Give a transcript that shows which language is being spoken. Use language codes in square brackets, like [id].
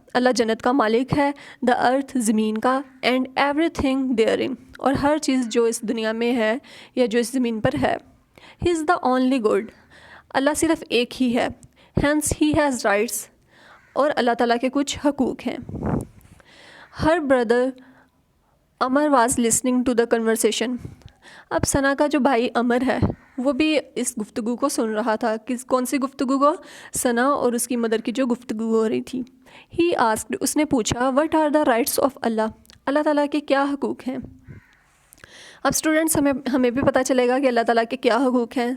[ur] اللہ جنت کا مالک ہے. [en] the earth, [ur] زمین کا. [en] and everything there in, [ur] اور ہر چیز جو اس دنیا میں ہے یا جو اس زمین پر ہے. [en] he is the only God, [ur] اللہ صرف ایک ہی ہے. [en] hence he has rights, [ur] اور اللہ تعالیٰ کے کچھ حقوق ہیں. [en] ہر brother Umar was listening to the conversation. [ur] اب ثنا کا جو بھائی امر ہے وہ بھی اس گفتگو کو سن رہا تھا. کون سی گفتگو کو؟ ثنا اور اس کی مدر کی جو گفتگو ہو رہی تھی. [en] he asked, [ur] اس نے پوچھا, [en] what are the rights of Allah, [ur] اللہ تعالیٰ کے کیا حقوق ہیں. اب اسٹوڈنٹس, ہمیں بھی پتہ چلے گا کہ اللہ تعالیٰ کے کیا حقوق ہیں.